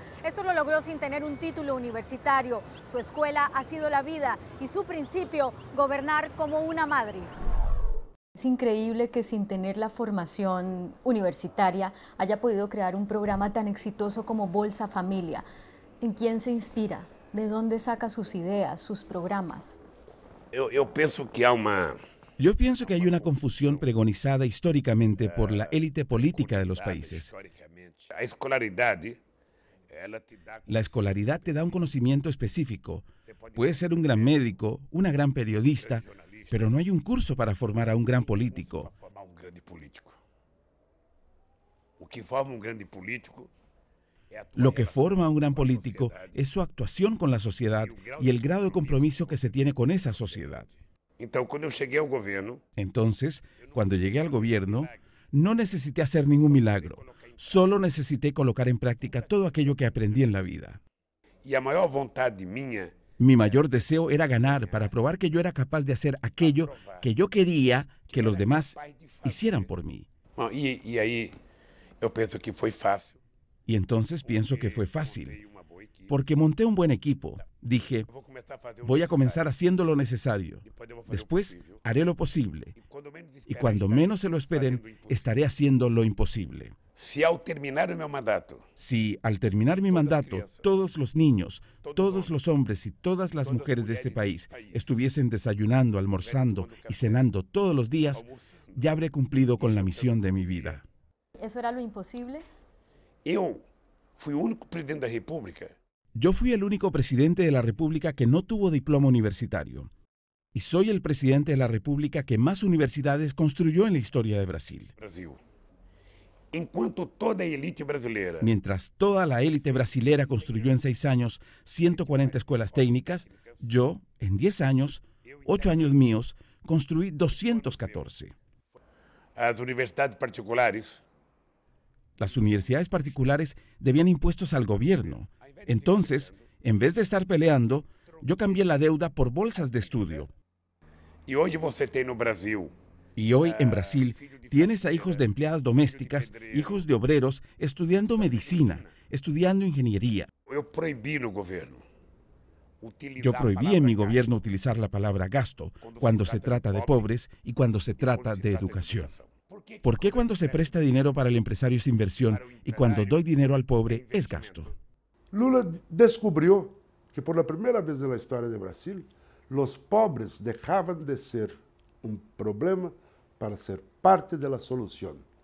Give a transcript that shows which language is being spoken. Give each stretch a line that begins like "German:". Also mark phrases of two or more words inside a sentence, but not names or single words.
Spanish: Esto lo logró sin tener un título universitario. Su escuela ha sido la vida y su principio, gobernar como una madre. Es increíble que sin tener la formación universitaria haya podido crear un programa tan exitoso como Bolsa Familia. ¿En quién se inspira? ¿De dónde saca sus ideas, sus programas?
Portuguese: Eu penso que há uma...
Spanish: Yo pienso que hay una confusión pregonizada históricamente por la élite política de los países.
Portuguese: A escolaridade, ela te dá...
Spanish: La escolaridad te da un conocimiento específico. Puedes ser un gran médico, una gran periodista, pero no hay un curso para formar a un gran político.
Portuguese: Para formar grande político. O que forma grande político é a tua
Spanish: Lo que
Portuguese: relação
Spanish: forma a un gran
Portuguese: com a
Spanish: político
Portuguese: sociedade.
Spanish: es su actuación con la sociedad y el grado de compromiso que se tiene con esa sociedad.
Portuguese: Então, quando eu cheguei ao governo,
Spanish: Entonces, cuando llegué al gobierno, no necesité hacer ningún milagro. Solo necesité colocar en práctica todo aquello que aprendí en la vida.
Portuguese: e a maior vontade minha
Spanish: Mi mayor deseo era ganar para probar que yo era capaz de hacer aquello que yo quería que los demás hicieran por mí.
Portuguese: Bom, e aí eu penso que foi fácil.
Spanish: Y entonces pienso que fue fácil, porque monté un buen equipo. Dije,
Portuguese: Vou começar a fazer o
Spanish: voy a
Portuguese: necessário.
Spanish: comenzar haciendo lo necesario.
Portuguese: Depois eu vou fazer o
Spanish: Después
Portuguese: possível.
Spanish: haré lo posible.
Portuguese: Quando menos
Spanish: Y
Portuguese: espera,
Spanish: cuando
Portuguese: estarei
Spanish: menos se lo esperen,
Portuguese: fazendo o impossível.
Spanish: estaré haciendo lo imposible.
Portuguese: Se ao terminar o meu mandato,
Spanish: Si al terminar mi mandato, todos los niños, todos los hombres y todas las mujeres de este país estuviesen desayunando, almorzando y cenando todos los días, ya habré cumplido con la misión de mi vida. ¿Eso era lo imposible?
Portuguese: eu fui o único presidente da República
Spanish: Yo fui el único presidente de la República que no tuvo diploma universitario. Y soy el presidente de la República que más universidades construyó en la historia de Brasil.
Portuguese: no Brasil. Enquanto toda a elite brasileira
Spanish: Mientras toda la élite brasilera construyó en 6 años 140 escuelas técnicas, yo, en 10 años, 8 años míos, construí 214.
Portuguese: as universidades particulares
Spanish: Las universidades particulares debían impuestos al gobierno. Entonces, en vez de estar peleando, yo cambié la deuda por bolsas de estudio.
Portuguese: e hoje você tem no Brasil
Spanish: Y hoy en Brasil tienes a hijos de empleadas domésticas, hijos de obreros, estudiando medicina, estudiando ingeniería.
Portuguese: eu proibi no governo
Spanish: Yo
Portuguese: utilizar a
Spanish: prohibí en mi
Portuguese: palavra
Spanish: gobierno utilizar la palabra gasto cuando se trata de pobres y cuando se trata de educación. ¿Por qué cuando se presta dinero para el empresario es inversión y cuando doy dinero al pobre es gasto? Lula descubrió que por la primera vez en la historia de Brasil, los pobres dejaban de ser un problema para ser parte de la solución.